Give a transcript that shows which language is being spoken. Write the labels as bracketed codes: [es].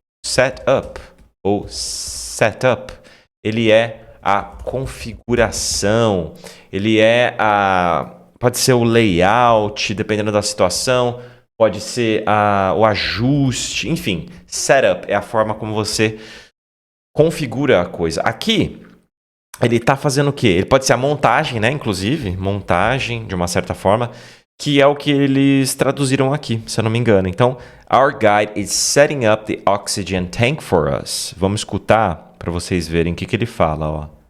[pt] Setup ou setup, ele é a configuração, ele é pode ser o layout, dependendo da situação, pode ser o ajuste, enfim, setup é a forma como você configura a coisa. Aqui, ele tá fazendo o quê? Ele pode ser a montagem, né? Inclusive, montagem, de uma certa forma, que é o que eles traduziram aqui, se eu não me engano. [en] Então, our guide is setting up the oxygen tank for us. [pt] Vamos escutar para vocês verem o que ele fala, ó.